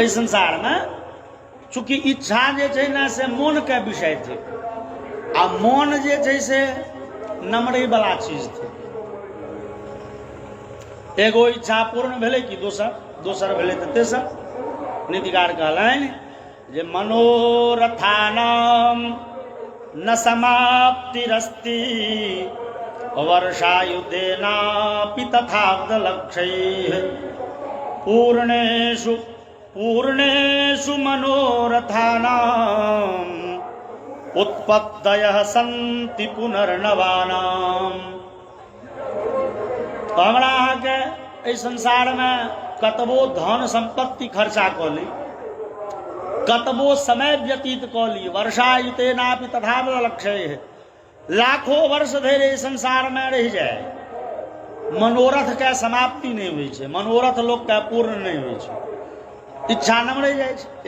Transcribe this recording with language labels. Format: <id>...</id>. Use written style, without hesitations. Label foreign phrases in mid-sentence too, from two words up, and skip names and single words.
<mai>एहि संसार में चूंकि इच्छा जे छै ने से मोन के विषय छै, आ मोन जे छै से नमरै वाला चीज छै। एगो इच्छा पूर्ण भेलै कि दोसर भेलै तऽ तेसर। नीतिकार कहलनि जे</mai> <sa>मनोरथानाम न समाप्तिरस्ति वर्षायुधेनापि तथाब्दलक्ष्यैः पूर्णेषु पूर्णेषु मनोरथानाम् उत्पत्तयः सन्ति पुनर्नवानाम्।</sa> <mai>तो हमरा अहाँके एहि संसार में कतबो धन संपत्ति खर्चा कऽ ली, कतबो समय व्यतीत कऽ ली,</mai> <sa>वर्षायुतेनापि तथाब्दलक्ष्यैः,</sa> <mai>लाखों वर्ष धरि एहि संसार में रहि जाए, मनोरथ के समाप्ति नहीं होइ छै, मनोरथ लोक के पूर्ण नहीं होइ छै, इच्छा नमरै जाइ छै।</mai>